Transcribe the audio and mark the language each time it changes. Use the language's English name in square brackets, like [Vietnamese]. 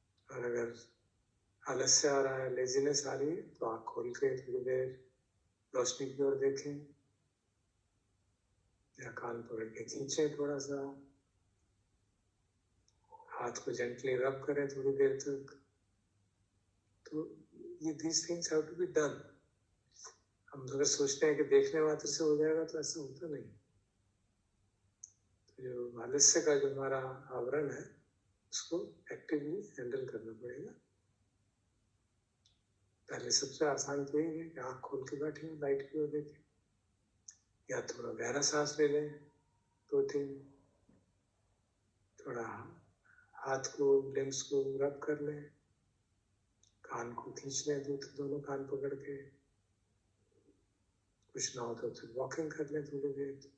[Hindi] और अगर आलस्य आ रहा है, लेजीनेस आ रही है, तो आँख खोल के थोड़ी देर रोशनी की ओर देखें। या कान पकड़ के खींचे थोड़ा सा, हाथ को जेंटली रब करें थोड़ी देर तक। तो ये [English] these things have to be done. [Hindi] हम अगर सोचते हैं कि देखने मात्र से हो जाएगा तो ऐसा होता नहीं। तो जो आलस्य का जो हमारा आवरण है उसको एक्टिवली हैंडल करना पड़ेगा। पहले सबसे आसान तो यही है कि आँख खोल के बैठे, लाइट की ओर देखें, या थोड़ा गहरा सांस ले लें 2-3, थोड़ा हाथ को लिम्स को रब कर लें, कान को खींच लें दोनों कान पकड़ के, कुछ ना हो तो फिर वॉकिंग कर लें थोड़ी देर।